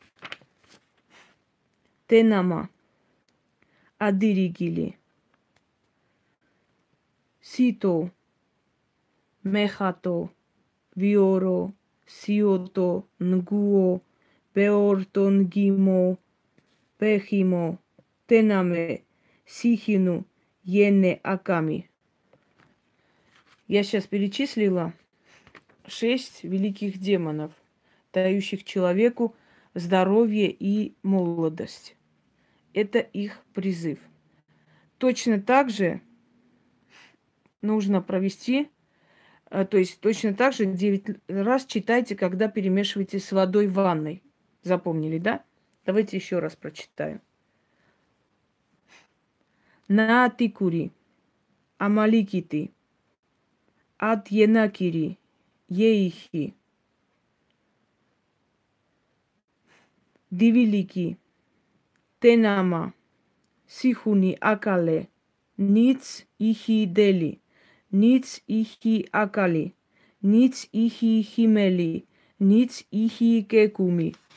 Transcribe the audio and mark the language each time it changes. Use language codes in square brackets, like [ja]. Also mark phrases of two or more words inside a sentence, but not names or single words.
[ru] тенама, адиригили, сито, мехато, виоро, сиото, нгуо, беорто, нгимо, пехимо, тенаме, сихину, йене, аками. Я сейчас перечислила 6 великих демонов, дающих человеку здоровье и молодость. Это их призыв. Точно так же нужно провести, то есть точно так же 9 раз читайте, когда перемешиваете с водой в ванной. Запомнили, да? Давайте еще раз прочитаю. На тикури, амаликити, ат енакири, ейхи, дивилики, тенама, сихуни, акале, ниц ихи дели, ниц ихи акали, ниц ихи химели, ниц ихи кекуми.